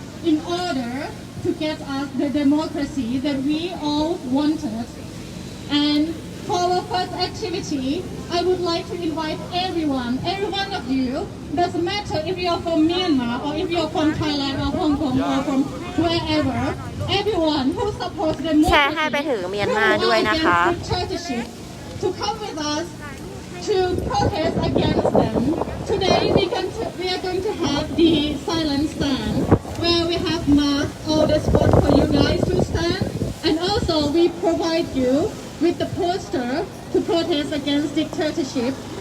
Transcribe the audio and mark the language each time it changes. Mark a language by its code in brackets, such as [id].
[en] in order to get us the democracy that we all wanted. And for our first activity, I would like to invite every one of you, doesn't matter if you are from Myanmar or if you are from Thailand or Hong Kong or from wherever, everyone who supports [th] แชร์ให้ไปถึงเมียนมาด้วยนะคะ [en] dictatorship to come with us to protest against them. Today we are going to have the silent stand where we have marked all the spots for you guys to stand, and also we provide you with the poster to protest against dictatorship.